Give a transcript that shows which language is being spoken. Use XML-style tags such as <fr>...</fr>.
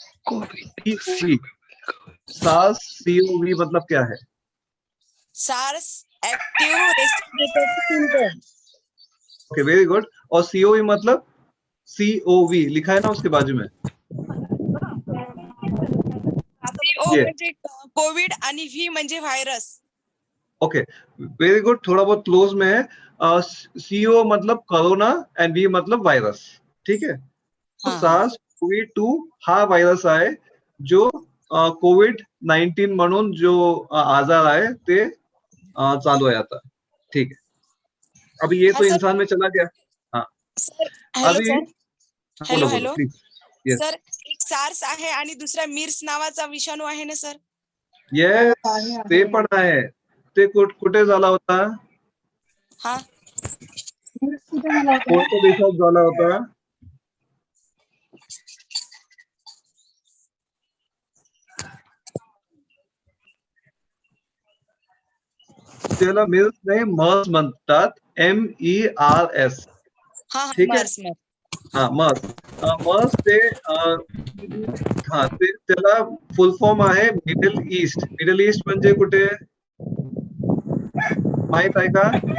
<hi>CoV, SARS CoV मतलब क्या है?</hi> <en>SARS active respiratory syndrome. Okay, very good.</en> <hi>और सीओवी मतलब सीओवी लिखा है ना उसके बाजू में,</hi> <en>CO</en> <hi>ये</hi> <mr>म्हणजे कोविड आणि V म्हणजे व्हायरस।</mr> <en>okay, very good,</en> <hi>थोड़ा बहुत क्लोज में है। सीओ मतलब कोरोना एंड वी मतलब वायरस। ठीक है, तो हाँ, हाँ।</hi> <mr>सार्स कोविड-2 हा व्हायरस आहे जो कोविड-19 म्हणून जो आजार आहे ते चालू आहे आता।</mr> <hi>ठीक है, अभी ये हाँ तो सर। इंसान में चला गया। हाँ, सर हॅलो अभी सर। बोलो हॅलो बोलो हॅलो</hi> <en>Please. Yes</en> <mr>सर, एक सार्स आहे आणि दुसरा मिर्स नावाचा विषाणू आहे ना सर? यस, ते पण आहे। ते कुठे झाला होता? हा, कुठे झाला होता? कोणत्या देशात झाला होता? त्याला मिर्स नाही, मर्स म्हणतात, MERS। हा हा, ठीक आहे, मर्स मर्स। हा मर्स। मर्स ते हा ते त्याला फुल फॉर्म आहे मिडल ईस्ट। मिडल ईस्ट म्हणजे कुठे माहित आहे का?</mr>